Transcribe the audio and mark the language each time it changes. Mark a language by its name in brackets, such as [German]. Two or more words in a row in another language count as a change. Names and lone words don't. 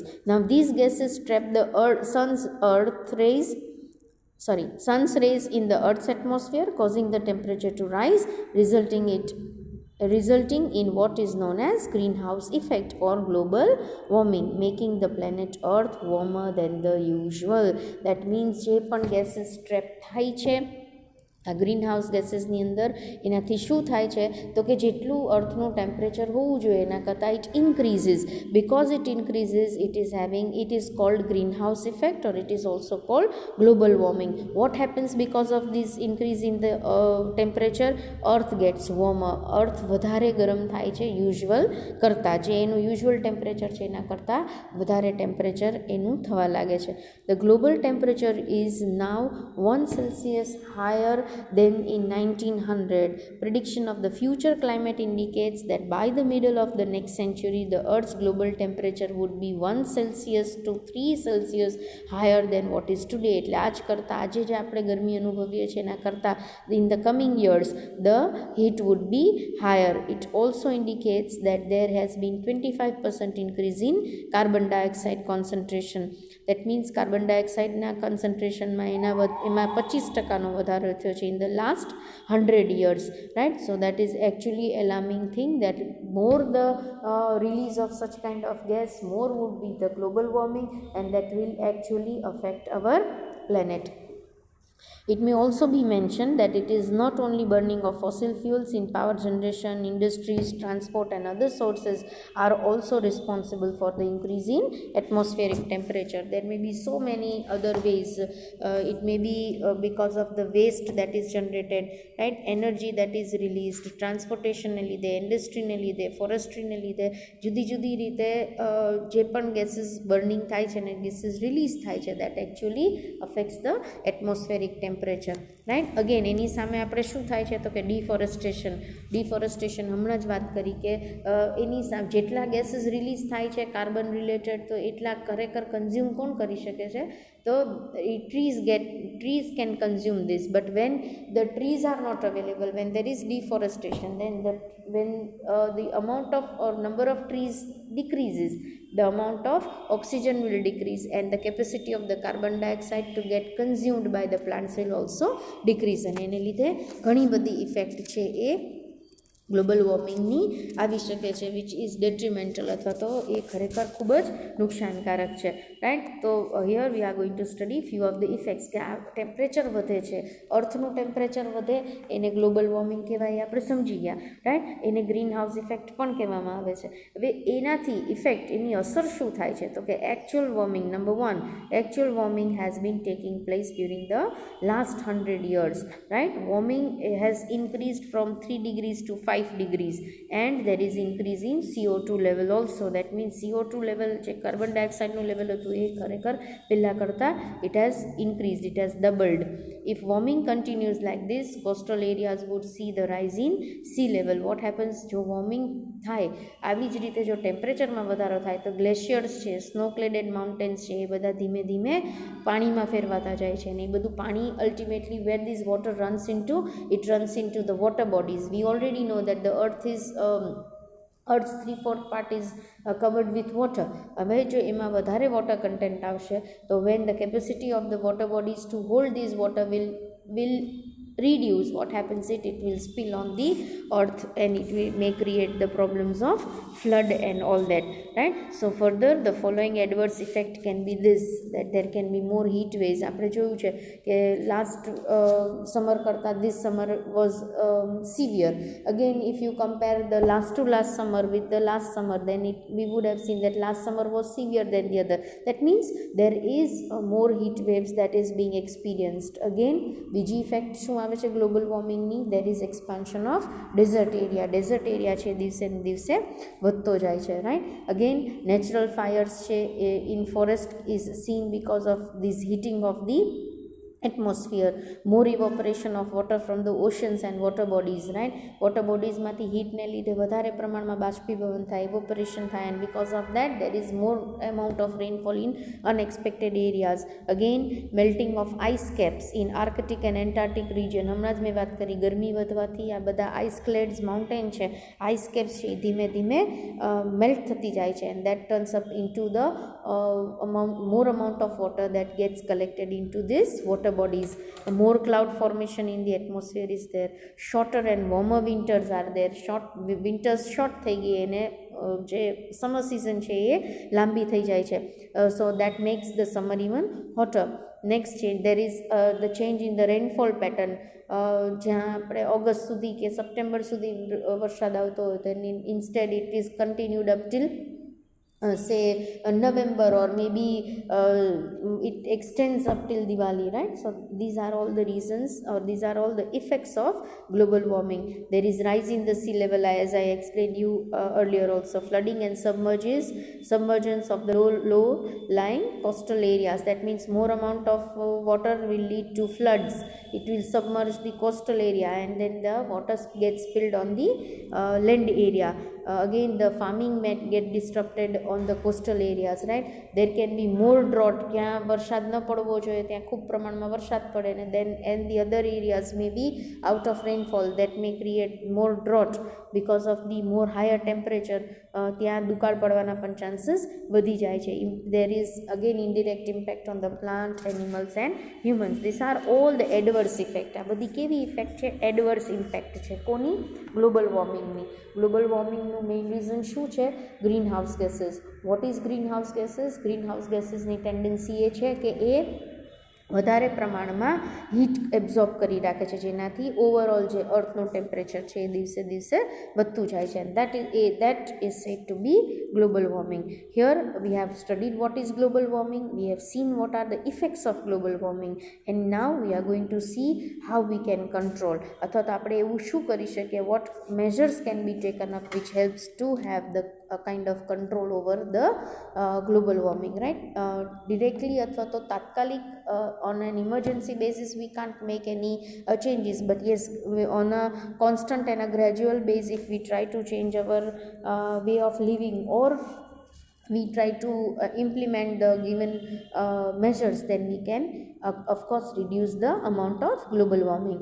[English] Now these gases trap the sun's rays in the earth's atmosphere, causing the temperature to rise, resulting in what is known as greenhouse effect or global warming, making the planet earth warmer than the usual. That means [Gujarati] જે પણ [English] gases trap [Gujarati] થાય છે આ [English] green house [Gujarati] ગેસીસની અંદર, એનાથી શું થાય છે તો કે જેટલું અર્થનું ટેમ્પરેચર હોવું જોઈએ એના કરતાં [English] it increases. Because it increases, it is called green house effect, or it is also called global warming. What happens because of this increase in the temperature? Earth gets warmer. [Gujarati] અર્થ વધારે ગરમ થાય છે યુઝ્યુઅલ કરતાં, જે એનું [English] usual temperature [Gujarati] છે એના કરતાં વધારે ટેમ્પરેચર એનું થવા લાગે છે. [English] The global temperature is now 1 Celsius higher than in 1900. Prediction of the future climate indicates that by the middle of the next century, the Earth's global temperature would be 1 Celsius to 3 Celsius higher than what is today. [Gujarati] એટલે આજ કરતાં આજે જે આપણે ગરમી અનુભવીએ છીએ એના કરતાં [English] in the coming years the heat would be higher. It also indicates that there has been 25% increase in carbon dioxide concentration. That means carbon dioxideના [Gujarati] કન્સન્ટ્રેશનમાં એમાં 25% વધારો થયો છે [English] in the last 100 years, right? So that is actually alarming thing, that more the release of such kind of gas, more would be the global warming, and that will actually affect our planet. It may also be mentioned that it is not only burning of fossil fuels in power generation, industries, transport and other sources are also responsible for the increase in atmospheric temperature. There may be so many other ways. It may be because of the waste that is generated, right? Energy that is released, transportation [Gujarati] ને લીધે, ઇન્ડસ્ટ્રી ને લીધે, ફોરેસ્ટ્રી ને લીધે, જુદી જુદી રીતે જે પણ [English] gases burning [Gujarati] થાય છે ને [English] gases release [Gujarati] થાય છે, [English] that actually affects the atmospheric temperature, right? [Gujarati] Again એની સામે આપણે શું થાય છે તો કે ડિફોરેસ્ટેશન હમણાં જ વાત કરી કે એની સામે જેટલા ગેસીસ રિલીઝ થાય છે [English] carbon related, [Gujarati] તો એટલા ખરેખર કન્ઝ્યુમ કોણ કરી શકે છે? [English] તો trees can consume this, but when the trees are not available, when there is deforestation, then when the amount of or number of trees decreases, the amount of oxygen will decrease, and the capacity of the carbon dioxide to get consumed by the plants will also decrease, [Gujarati] અને એને લીધે ઘણી બધી ઇફેક્ટ છે એ [English] global warmingની [Gujarati] આવી શકે છે, [English] which is detrimental [Gujarati] અથવા તો એ ખરેખર ખૂબ જ નુકસાનકારક છે, રાઈટ? તો [English] here we are going to study few of the effects [Gujarati] કે આ ટેમ્પરેચર વધે છે, અર્થનું ટેમ્પરેચર વધે એને [English] global warming [Gujarati] કહેવાય, આપણે સમજી ગયા, રાઈટ? એને [English] green house effect [Gujarati] પણ કહેવામાં આવે છે. હવે એનાથી ઇફેક્ટ એની અસર શું થાય છે તો કે [English] actual warming, [Gujarati] નંબર 1, [English] actual warming has been taking place during the last 100 years, right? warming has increased from 3 degrees to 5 degrees, and there is increase in CO2 level also. That means CO2 level [Gujarati] જે કાર્બન ડાયોક્સાઇડનું લેવલ હતું એ ખરેખર પહેલાં કરતાં [English] it has increased, it has doubled. If warming continues like this, coastal areas would see the rise in sea level. What happens? [Gujarati] જો વોર્મિંગ થાય આવી જ રીતે જો ટેમ્પરેચરમાં વધારો થાય તો ગ્લેશિયર્સ છે, [English] snow cladded mountains [Gujarati] છે, એ બધા ધીમે ધીમે પાણીમાં ફેરવાતા જાય છે, અને એ બધું પાણી અલ્ટિમેટલી [English] where this water runs into, it runs into the water bodies. We already know that the earth is Earth's 3/4 part is covered with water. [Gujarati] હવે જો એમાં વધારે વોટર કન્ટેન્ટ આવશે તો [English] when the capacity of the water bodies to hold this water will reduce, what happens, it will spill on the earth, and it may create the problems of flood and all that, right? So further the following adverse effect can be this, that there can be more heat waves. [Gujarati] આપણે જોયું છે કે [English] last summer [Gujarati] કરતાં [English] this summer was severe. Again if you compare the last to last summer with the last summer, then we would have seen that last summer was severe than the other. That means there is more heat waves that is being experienced. [Gujarati] Again બીજી ઇફેક્ટ શું આવે છે [English] global warmingની? there is expansion of desert area [Gujarati] છે દિવસે ને દિવસે વધતો જાય છે, રાઈટ? [English] again natural fires છે in forest is seen because of this heating of the atmosphere, more evaporation of water from the oceans and water bodies, right? Water bodies [Gujarati] માંથી heat ને લીધે વધારે પ્રમાણમાં બાષ્પીભવન થાય, evaporation થાય, [English] and because of that there is more amount of rainfall in unexpected areas. Again melting of ice caps in Arctic and Antarctic region. [Gujarati] હમણાં જ મેં વાત કરી ગરમી વધવાથી આ બધા [English] ice clads mountain [Gujarati] છે, [English] ice caps [Gujarati] છે, ધીમે ધીમે melt થતી જાય છે, [English] and that turns up into the more amount of water that gets collected into this water bodies. More cloud formation in the atmosphere is there. Shorter and warmer winters are there. Winters short [Gujarati] થઈ ગઈ અને જે [English] summer season [Gujarati] છે એ લાંબી થઈ જાય છે. [English] So that makes the summer even hotter. Next change, there is the change in the rainfall pattern. [Gujarati] જ્યાં આપણે ઓગસ્ટ સુધી કે સપ્ટેમ્બર સુધી વરસાદ આવતો હોય તો [English] instead it is continued up till say November, or maybe it extends up till Diwali, right? So these are all the reasons, or these are all the effects of global warming. There is rise in the sea level, as I explained you earlier also. Flooding and submergence of the low lying coastal areas. That means more amount of water will lead to floods. It will submerge the coastal area, and then the water gets spilled on the land area. Again the farming may get disrupted on the coastal areas, right? There can be more drought, [Gujarati] ક્યાં વરસાદ ન પડવો જોઈએ ત્યાં ખૂબ પ્રમાણમાં વરસાદ પડે, ને [English] then and the other areas may be out of rainfall, that may create more drought because of the more higher temperature. [Gujarati] ત્યાં દુકાળ પડવાના પણ ચાન્સીસ વધી જાય છે. [English] There is again indirect impact on the plant, animals and humans. These are all the adverse effect. [Gujarati] આ બધી કેવી ઇફેક્ટ છે? [English] adverse impact [Gujarati] છે. કોની? [English] global warmingની. global warmingનું main reason [Gujarati] શું છે? [English] green house gases. What is green house gases? green house gasesની [Gujarati] ટેન્ડન્સી એ છે કે એ વધારે પ્રમાણમાં [English] heat absorb [Gujarati] કરી રાખે છે, જેનાથી ઓવરઓલ જે અર્થનું ટેમ્પરેચર છે એ દિવસે દિવસે વધતું જાય છે. [English] that is said to be global warming. Here we have studied what is global warming, we have seen what are the effects of global warming, and now we are going to see how we can control, [Gujarati] અથવા તો આપણે એવું શું કરી શકીએ, [English] what measures can be taken up which helps to have the kind of control over the global warming, right? Directly [Gujarati] અથવા તો તાત્કાલિક [English] on an emergency basis we can't make any changes, but yes, on a constant and a gradual basis, if we try to change our way of living, or we try to implement the given measures, then we can of course reduce the amount of global warming.